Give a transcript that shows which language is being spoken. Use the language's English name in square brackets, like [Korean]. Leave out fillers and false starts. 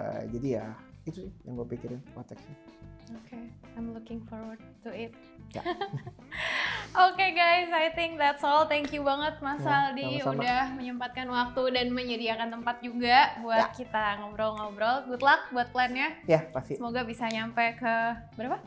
[Indonesian] Jadi ya itu sih yang gue pikirin konteksnya. [English] Okay, I'm looking forward to it. [Indonesian] Ya. [English] Oke guys, I think that's all. Thank you banget Mas [Indonesian] Ya, Aldi sama-sama. udah menyempatkan waktu dan menyediakan tempat juga buat kita ngobrol-ngobrol. [English] Good luck buat plannya. [Indonesian] Ya pasti. Semoga bisa nyampe ke berapa?